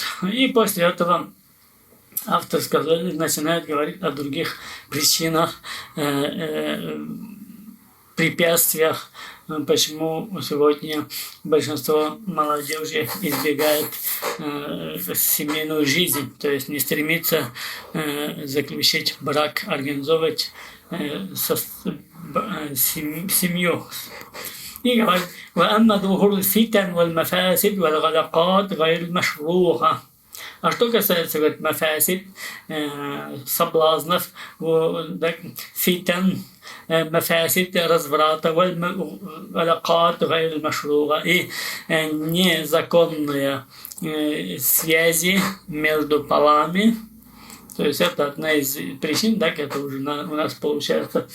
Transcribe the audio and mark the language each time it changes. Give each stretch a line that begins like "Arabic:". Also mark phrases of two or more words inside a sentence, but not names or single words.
Russian: И после этого автор начинает говорить о других причинах, препятствиях, почему сегодня большинство молодежи избегает семейную жизнь, то есть не стремится заключить брак, организовывать семью. И говорит:
Arabic: وأما ظهور الفتن والمفاسد والغلقات غير المشروعة.
Russian: А что касается, говорит, мафасид, соблазнов,
Arabic: فتن مفاسد,
Russian: разврата,
Arabic: علاقات غير مشروعة,
Russian: и незаконные связи между полами, то есть это одна из причин, так, это уже у нас получается.